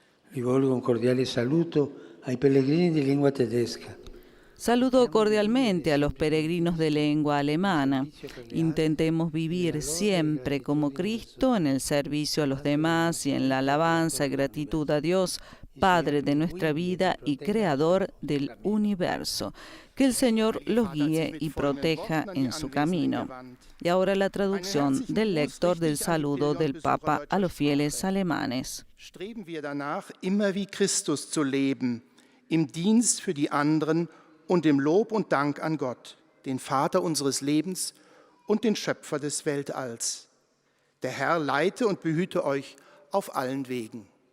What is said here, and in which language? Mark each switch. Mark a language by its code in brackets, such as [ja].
[it] Rivolgo un cordiale saluto ai pellegrini di lingua tedesca. [es] Saludo cordialmente a los peregrinos de lengua alemana. Intentemos vivir siempre como Cristo en el servicio a los demás y en la alabanza y gratitud a Dios, Padre de nuestra vida y Creador del universo. Que el Señor los guíe y proteja en su camino. Y ahora la traducción del lector del saludo del Papa a los fieles alemanes. [de] Streben wir danach, immer wie Christus zu leben, im Dienst für die anderen und im Lob und Dank an Gott, den Vater unseres Lebens und den Schöpfer des Weltalls. Der Herr leite und behüte euch auf allen Wegen.